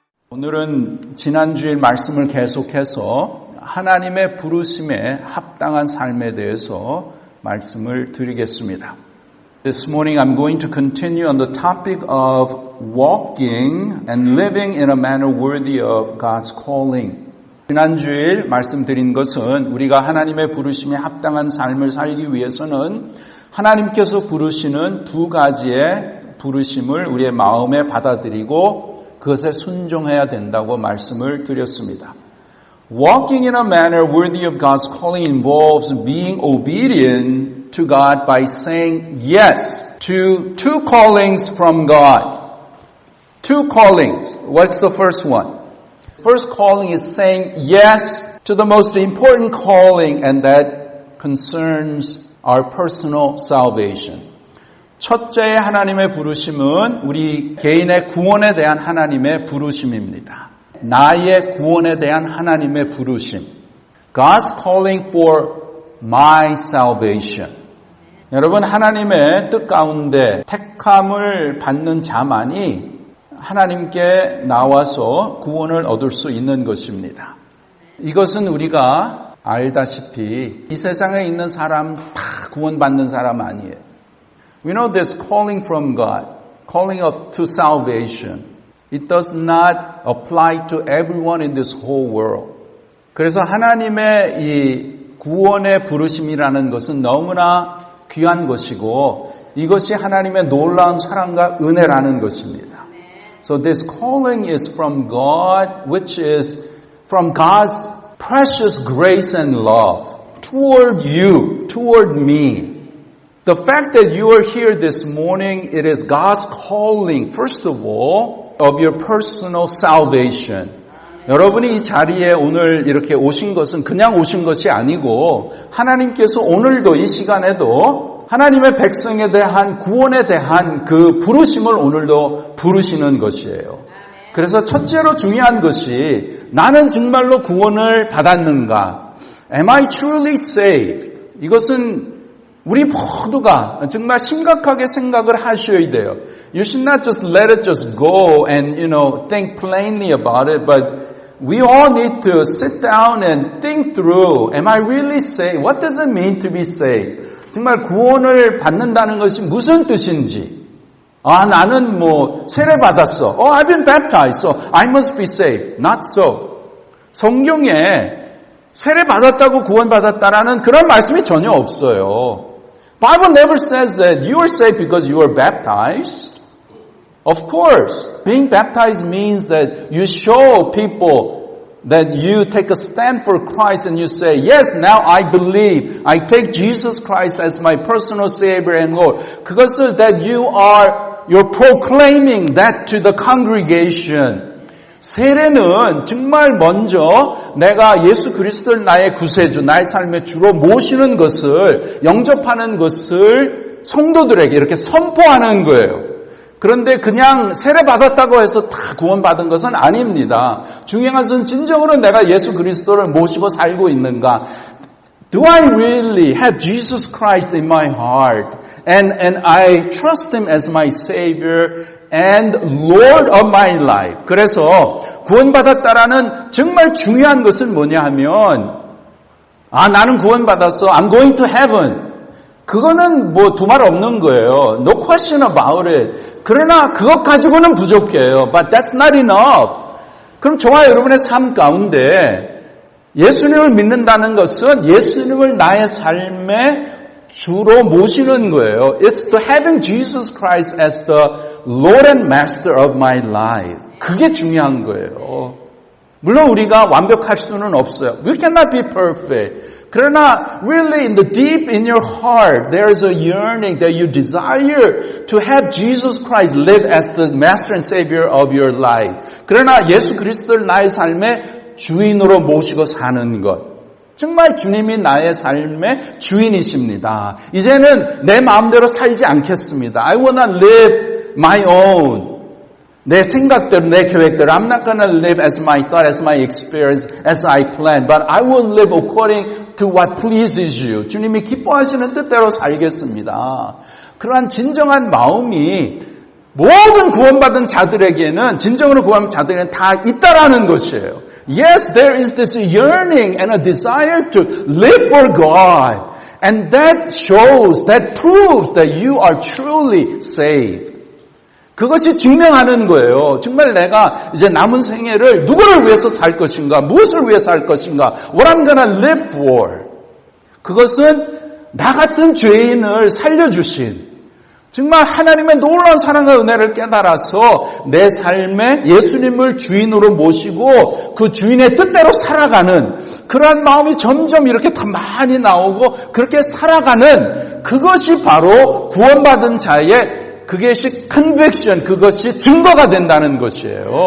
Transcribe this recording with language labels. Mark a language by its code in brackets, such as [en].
[ko] 오늘은 지난주일 말씀을 계속해서 하나님의 부르심에 합당한 삶에 대해서 말씀을 드리겠습니다. [en] This morning I'm going to continue on the topic of walking and living in a manner worthy of God's calling. [ko] 지난주일 말씀드린 것은 우리가 하나님의 부르심에 합당한 삶을 살기 위해서는 하나님께서 부르시는 두 가지의 부르심을 우리의 마음에 받아들이고 그것에 순종해야 된다고 말씀을 드렸습니다. [en] Walking in a manner worthy of God's calling involves being obedient to God by saying yes to two callings from God. Two callings. What's the first one? First calling is saying yes to the most important calling, and that concerns our personal salvation. [ko] 첫째 하나님의 부르심은 우리 개인의 구원에 대한 하나님의 부르심입니다. 나의 구원에 대한 하나님의 부르심. [en] God's calling for my salvation. [ko] 여러분, 하나님의 뜻 가운데 택함을 받는 자만이 하나님께 나와서 구원을 얻을 수 있는 것입니다. 이것은 우리가 알다시피 이 세상에 있는 사람 다 구원받는 사람 아니에요. [en] We know this calling from God, calling to salvation. It does not apply to everyone in this whole world. [ko] 그래서 하나님의 이 구원의 부르심이라는 것은 너무나 귀한 것이고 이것이 하나님의 놀라운 사랑과 은혜라는 것입니다. [en] So this calling is from God, which is from God's precious grace and love toward you, toward me. The fact that you are here this morning, it is God's calling, first of all, of your personal salvation. [ko] 여러분이 이 자리에 오늘 이렇게 오신 것은 그냥 오신 것이 아니고 하나님께서 오늘도 이 시간에도 하나님의 백성에 대한 구원에 대한 그 부르심을 오늘도 부르시는 것이에요. 그래서 첫째로 중요한 것이 나는 정말로 구원을 받았는가? [en] Am I truly saved? [ko] 이것은 우리 모두가 정말 심각하게 생각을 하셔야 돼요. [en] You should not just let it just go and, think plainly about it, but we all need to sit down and think through, am I really saved? What does it mean to be saved? [ko] 정말 구원을 받는다는 것이 무슨 뜻인지. 나는 세례 받았어. [en] I've been baptized, so I must be saved. Not so. [ko] 성경에 세례 받았다고 구원받았다라는 그런 말씀이 전혀 없어요. [en] Bible never says that you are saved because you are baptized. Of course, being baptized means that you show people that you take a stand for Christ and you say, yes, now I believe. I take Jesus Christ as my personal Savior and Lord. [ko] 그것을 [en] that you're proclaiming that to the congregation. [ko] 세례는 정말 먼저 내가 예수 그리스도를 나의 구세주, 나의 삶의 주로 모시는 것을, 영접하는 것을 성도들에게 이렇게 선포하는 거예요. 그런데 그냥 세례 받았다고 해서 다 구원받은 것은 아닙니다. 중요한 것은 진정으로 내가 예수 그리스도를 모시고 살고 있는가? [en] Do I really have Jesus Christ in my heart? And I trust Him as my Savior and Lord of my life. [ko] 그래서 구원받았다라는 정말 중요한 것은 뭐냐 하면 나는 구원받았어. [en] I'm going to heaven. [ko] 그거는 두말 없는 거예요. [en] No question about it. [ko] 그러나 그것 가지고는 부족해요. [en] But that's not enough. [ko] 그럼 저와 여러분의 삶 가운데 예수님을 믿는다는 것은 예수님을 나의 삶의 주로 모시는 거예요. [en] It's to having Jesus Christ as the Lord and Master of my life. [ko] 그게 중요한 거예요. 물론 우리가 완벽할 수는 없어요. [en] We cannot be perfect. [ko] 그러나 [en] really in the deep in your heart there is a yearning that you desire to have Jesus Christ live as the Master and Savior of your life. [ko] 그러나 예수 그리스도를 나의 삶의 주인으로 모시고 사는 것. 정말 주님이 나의 삶의 주인이십니다. 이제는 내 마음대로 살지 않겠습니다. [en] I will not live my own. [ko] 내 생각대로, 내 계획대로. [en] I'm not going to live as my thought, as my experience, as I plan. But I will live according to what pleases you. [ko] 주님이 기뻐하시는 뜻대로 살겠습니다. 그러한 진정한 마음이 모든 구원받은 자들에게는 진정으로 구원받은 자들에게는 다 있다라는 것이에요. [en] Yes, there is this yearning and a desire to live for God. And that shows, that proves that you are truly saved. [ko] 그것이 증명하는 거예요. 정말 내가 이제 남은 생애를 누구를 위해서 살 것인가, 무엇을 위해서 살 것인가, [en] what I'm gonna live for. [ko] 그것은 나 같은 죄인을 살려주신 정말 하나님의 놀라운 사랑과 은혜를 깨달아서 내 삶에 예수님을 주인으로 모시고 그 주인의 뜻대로 살아가는 그러한 마음이 점점 이렇게 더 많이 나오고 그렇게 살아가는 그것이 바로 구원받은 자의 그것이 conviction, 그것이 증거가 된다는 것이에요.